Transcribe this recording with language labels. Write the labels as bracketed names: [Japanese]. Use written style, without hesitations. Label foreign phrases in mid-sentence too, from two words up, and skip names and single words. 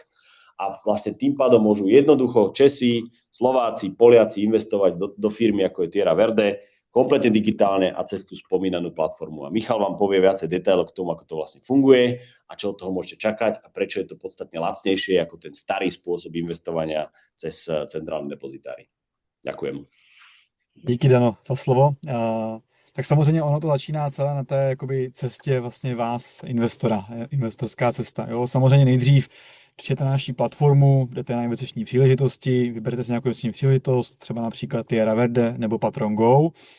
[Slovak] A vlastne tým pádom môžu jednoducho Česi, Slováci, Poliaci investovať do firmy ako je Tierra Verde, kompletne digitálne a cez tú spomínanú platformu. A Michal vám povie viacej detailov k tomu, ako to vlastne funguje a čo od toho môžete čakať a prečo je to podstatne lacnejšie ako ten starý spôsob investovania cez centrálne depozitáry. Ďakujem. [Czech] Díky, Dano, za slovo. Tak samozřejmě ono to začíná celé na té jakoby cestě vlastně vás, investora, investorská cesta. Jo? Samozřejmě nejdřív přijďte na naší platformu, jdete na investiční příležitosti, vyberete si nějakou investiční příležitost, třeba například Tierra Verde nebo Patron Go.